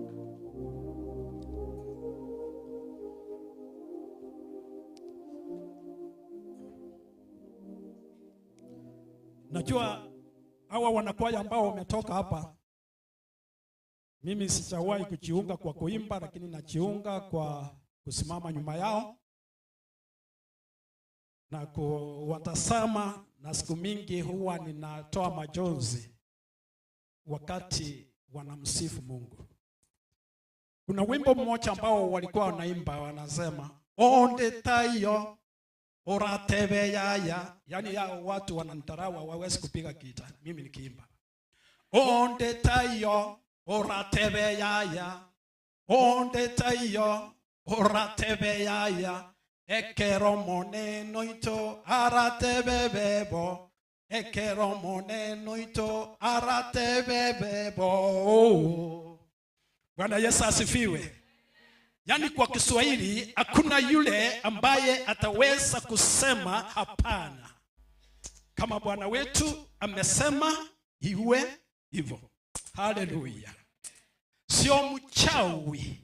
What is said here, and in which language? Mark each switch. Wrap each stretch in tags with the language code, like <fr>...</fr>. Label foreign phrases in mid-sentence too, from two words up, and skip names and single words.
<sw>Najua hawa wanakwaya ambao wametoka hapa, mimi sijawahi kujiunga kwa kuimba, lakini najiunga kwa kusimama nyuma yao na kuwatazama, na siku mingi huwa ninatoa majonzi wakati wanamsifu Mungu. Kuna wimbo mmoja ambao walikuwa wanaimba, wanasema</sw> <guz>onde tayo oratebe yaya,</guz> <sw>yani ya watu wananitarawa hawawezi kupiga gita, mimi nikiimba</sw> <guz>onde tayo oratebe yaya, onde tayo oratebe yaya, ekero moneno ito aratebe bebo, ekero moneno ito aratebe bebo.</guz> <sw>Bwana Yesu asifiwe. Yani kwa Kiswahili hakuna yule ambaye ataweza kusema hapana. Kama Bwana wetu amesema iwe hivyo. Haleluya. Sio mchawi.</sw>